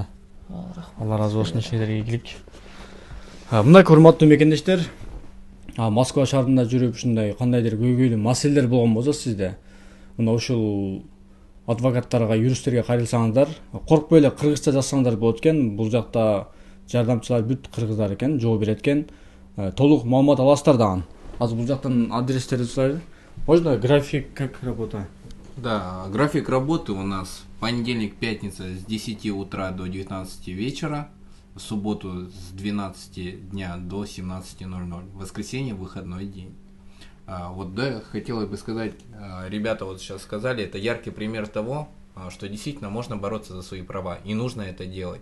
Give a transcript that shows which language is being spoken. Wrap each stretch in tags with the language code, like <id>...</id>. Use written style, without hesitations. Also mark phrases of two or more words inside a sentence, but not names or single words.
<ky>Алла разы болсун, ишиңерге ийгилик. Мындай урматтуу мекендештер, Москва шаарында жүрүп ушундай кандайдыр көйгөйлүү маселелер болгон болсо сизде, мына ушул адвокаттарга, юристтерге кайрылсаңыздар, коркпой эле кыргызча жазсаңыздар болот экен. Бул жакта жардамчылар бүт кыргыздар экен, жооп берет экен. Толук маалымат аласыздар дагы. Азыр бул жактан адрестерди сұрайлы.</ky> <ru>Можно график как работа? Да, график работы у нас понедельник, пятница с 10 утра до 19 вечера, в субботу с 12 дня до 17:00, воскресенье выходной день. Вот да, хотелось бы сказать, ребята вот сейчас сказали, это яркий пример того, что действительно можно бороться за свои права, и нужно это делать.</ru>